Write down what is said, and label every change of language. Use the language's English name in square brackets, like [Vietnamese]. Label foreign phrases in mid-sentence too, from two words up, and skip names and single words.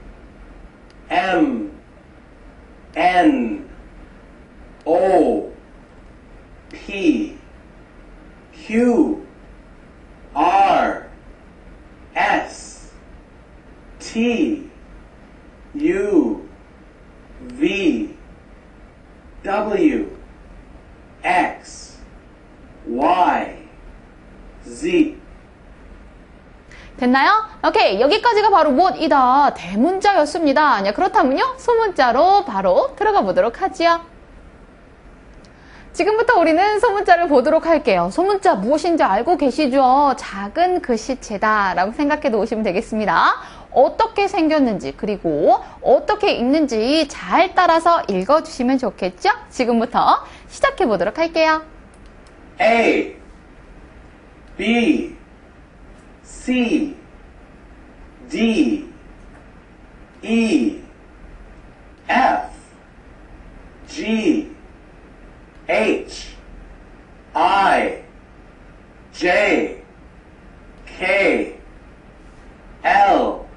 [English] M, N, O, P, Q, R, S, T, U, V, W, X, Y, Z. [Korean] 됐나요? 오케이, 여기까지가 바로 무엇이다? 대문자였습니다. 그렇다면요, 소문자로 바로 들어가 보도록 하지요. 지금부터 우리는 소문자를 보도록 할게요. 소문자 무엇인지 알고 계시죠? 작은 글씨체다 라고 생각해 놓으시면 되겠습니다. 어떻게 생겼는지 그리고 어떻게 읽는지 잘 따라서 읽어주시면 좋겠죠? 지금부터 시작해 보도록 할게요. [English] A, B, C, D, E, F, G, H, I, J, K, L,